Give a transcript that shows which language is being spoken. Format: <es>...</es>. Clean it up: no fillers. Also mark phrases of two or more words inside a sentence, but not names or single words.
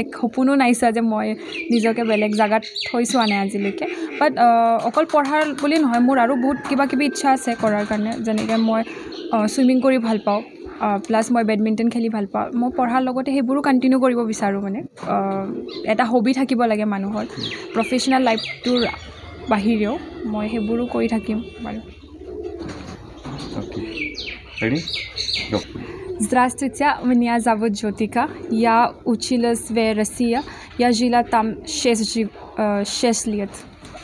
<as>সপোনো নাই চোৱা যে মই নিজকে বেলেগ জেগাত থৈ চোৱা নাই আজিলৈকে বাট অকল পঢ়াৰ বুলি নহয় মোৰ আৰু বহুত কিবাকিবি ইচ্ছা আছে কৰাৰ কাৰণে যেনেকৈ মই চুইমিং কৰি ভাল পাওঁ প্লাছ মই বেডমিণ্টন খেলি ভাল পাওঁ মই পঢ়াৰ লগতে সেইবোৰো কণ্টিনিউ কৰিব বিচাৰোঁ মানে এটা হবি থাকিব লাগে মানুহৰ</as> <en>professional lifeটোৰ</en> <as>বাহিৰেও মই সেইবোৰো কৰি থাকিম বাৰু</as> <ru>Здравствуйте, меня зовут Джотика. Я училась в России. Я жила там 6 лет.</ru>